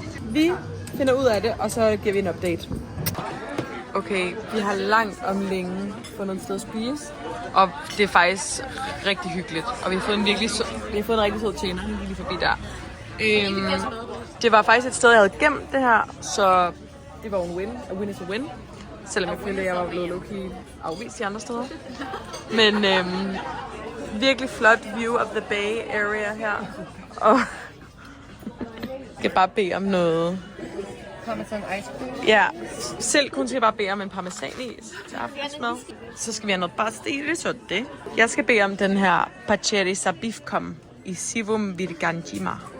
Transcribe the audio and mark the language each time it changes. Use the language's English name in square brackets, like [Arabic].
[Danish] Vi finder ud af det, og så giver vi en update. Okay, vi har langt om længe fundet et sted at spise, og det er faktisk rigtig hyggeligt. Og vi har fået en rigtig sød tjener lige forbi der. Det var faktisk et sted, jeg havde gemt det her, så det var en win. [English] A win is a win. [Danish] Selvom jeg følte, at jeg var blevet low-key afvist de andre steder. Men virkelig flot [English] view of the Bay Area [Danish] her. Og jeg skal bare bede om noget. Parmesan ice cream. Ja, selv kun skal jeg bare bede om en parmesanis til aftensmad. Så skal vi have noget pasta i risotto. Jeg skal bede om den her paccheri sa bifcom i Sivum Virgangima.